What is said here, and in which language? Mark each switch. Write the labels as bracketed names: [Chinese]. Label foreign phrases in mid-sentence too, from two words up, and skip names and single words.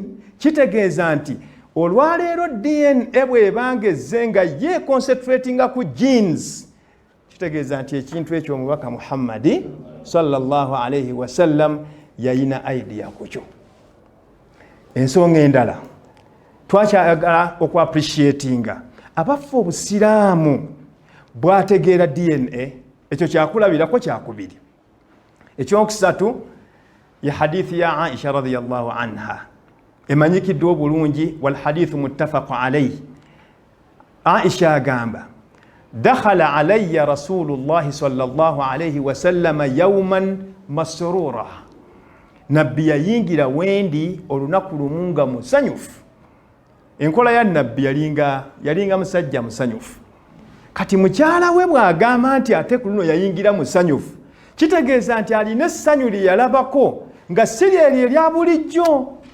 [Ganda] Kitegeeza nti olwaleero DNA bw'ebanga ezze nga ye concentratinga ku genes, kitegeeza nti ekintu ekyo omubaka Muhammadi [Arabic] صلى الله عليه وسلم [Ganda] yayina idea ku kyo. Ensonga endala twakyagala okwapreciatinga abaffe obusiraamu bwategeera DNA, ekyo kyakulabirako kyakubiri. Ekyokusatu ya hadithi ya Aisha [Arabic] رضي الله عنها [Ganda] emanyikiddwa obulungi, [Arabic] والحديث متفق عليه. [Ganda] Aisha agamba [Arabic] دخل عليّ رسول الله صلى الله عليه وسلم يوماً مسروراً, [Ganda] nabbi yayingira wendi olunaku lumu nga musanyufu. Enkola ya nabbi yalinga musajja musanyufu. Kati mukyala we bw'agamba nti ate ku luno yayingira musanyufu, kitegeeza nti alina essanyu lye yalabako nga si lyeryo erya bulijjo.